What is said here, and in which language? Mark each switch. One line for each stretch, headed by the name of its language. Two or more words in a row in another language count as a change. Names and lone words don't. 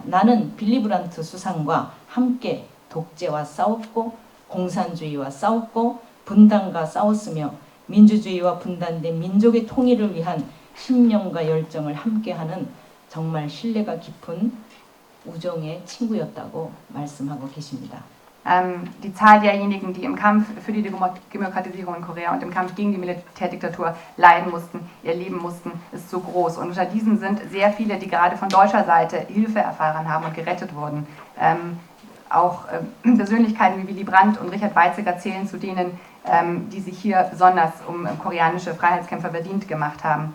Korean: 나는 빌리 브란트 수상과 함께 독재와 싸웠고 공산주의와 싸웠고 분단과 싸웠으며 민주주의와 분단된 민족의 통일을 위한 신념과 열정을 함께하는 정말 신뢰가 깊은 우정의 친구였다고 말씀하고 계십니다.
German: Die Zahl derjenigen, die im Kampf für die Demokratisierung in Korea und im Kampf gegen die Militärdiktatur leiden mussten, ihr Leben mussten, ist so groß. Und unter diesen sind sehr viele, die gerade von deutscher Seite Hilfe erfahren haben und gerettet wurden. Auch Persönlichkeiten wie Willy Brandt und Richard Weizsäcker zählen zu denen, die sich hier besonders um koreanische Freiheitskämpfer verdient gemacht haben.